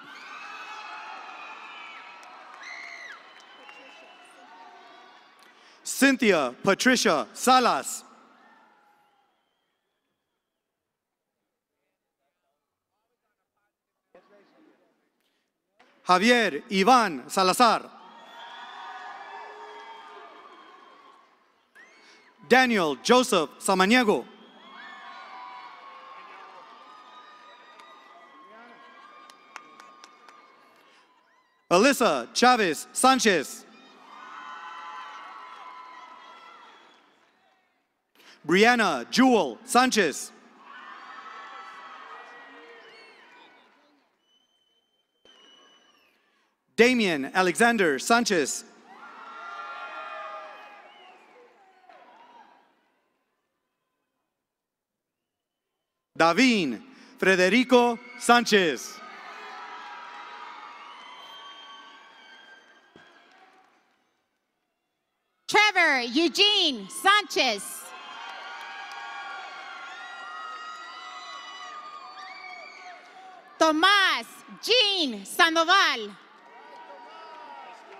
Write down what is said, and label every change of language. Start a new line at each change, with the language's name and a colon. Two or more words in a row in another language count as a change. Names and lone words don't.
English: Cynthia Patricia Salas. Javier Iván Salazar. Daniel Joseph Samaniego. Alyssa Chavez Sanchez. Brianna Jewel Sanchez. Damian Alexander Sanchez. Davin Federico Sanchez. Trevor Eugene Sanchez. Tomás Jean Sandoval.